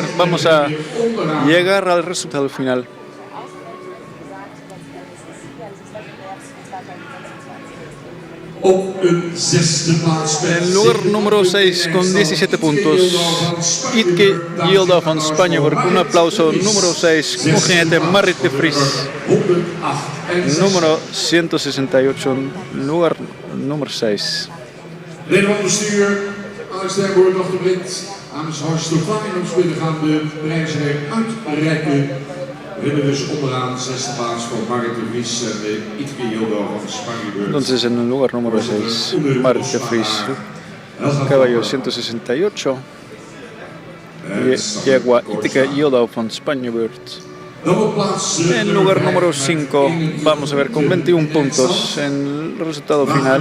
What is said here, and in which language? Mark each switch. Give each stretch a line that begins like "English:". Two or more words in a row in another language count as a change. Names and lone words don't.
Spanish: Vamos a llegar al resultado final. En lugar número 6 con 17 puntos, Itke Yilda van Spanjeberg. Un aplauso. Número 6, un jinete Marit de Vries. Número 168, lugar número 6.
Dutch: Leden van het bestuur, Alex Terborg, nog de Blind, namens Horst de Vlaming gaan de prijzen uitreiken. We hebben dus onderaan de 6e plaats van Marit de Vries en de Itke Yilda van Spanjeberg.
Spanish: Entonces en el lugar número 6, Marit de Vries, caballo 168, yegua Itke Yilda van Spanjeberg. En lugar número 5, vamos a ver, con 21 puntos en el resultado final.